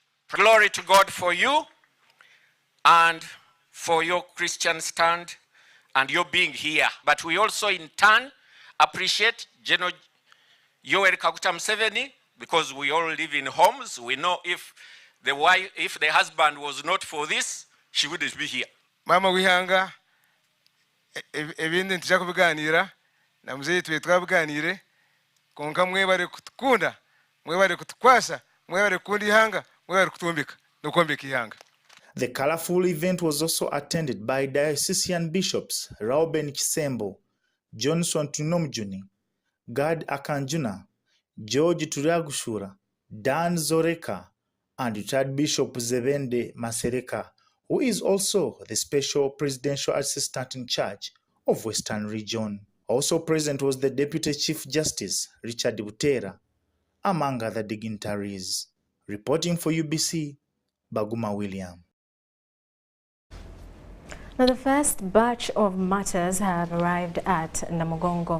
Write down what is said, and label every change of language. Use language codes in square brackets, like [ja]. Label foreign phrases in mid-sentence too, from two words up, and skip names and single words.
[en] Glory to God for you and for your Christian stand and your being here. But we also in turn appreciate General Yoweri Kaguta Museveni, because we all live in homes. We know if the husband was not for this, she wouldn't be here. [nyn] Mama wihanga ebindi ntija kubiganira na mzee tuwe twabiganire konka mwebare kutukunda, mwebare kutukwasa, mwebare kundi ihanga, mwebare kutumbika nokombeka ihanga. [en] The colorful event was also attended by diocesan bishops Reuben Kisembo, Johnson Tunomjuni, Gad Akanjuna, George Turagushura, Dan Zoreka, and retired Bishop Zebende Masereka, who is also the Special Presidential Assistant in charge of Western Region. Also present was the Deputy Chief Justice, Richard Butera, among other dignitaries. Reporting for UBC, Baguma William. Now, the first batch of martyrs have arrived at Namugongo.